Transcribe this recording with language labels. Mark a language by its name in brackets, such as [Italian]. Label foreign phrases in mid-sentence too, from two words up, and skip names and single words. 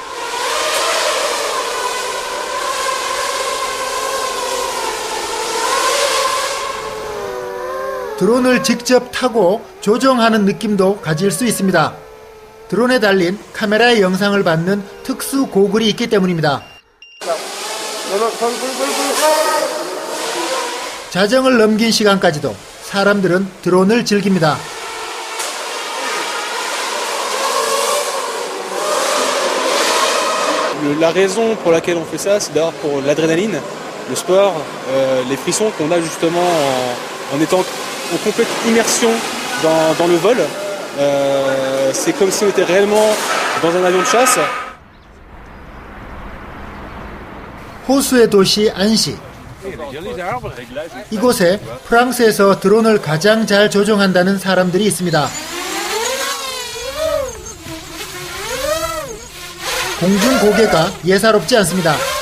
[Korean] 드론을 직접 타고 조종하는 느낌도 가질 수 있습니다. 드론에 달린 카메라의 영상을 받는 특수 고글이 있기 때문입니다. 자정을 넘긴 시간까지도 사람들은 드론을 즐깁니다. [French] La raison pour laquelle on fait ça, c'est d'abord pour l'adrénaline, le sport, les frissons qu'on a justement en étant en complète immersion dans le vol. C'est comme si on était réellement dans un avion de chasse. [Korean] 호수의 도시 안시. 이곳에 프랑스에서 드론을 가장 잘 조종한다는 사람들이 있습니다. 공중 고개가 예사롭지 않습니다.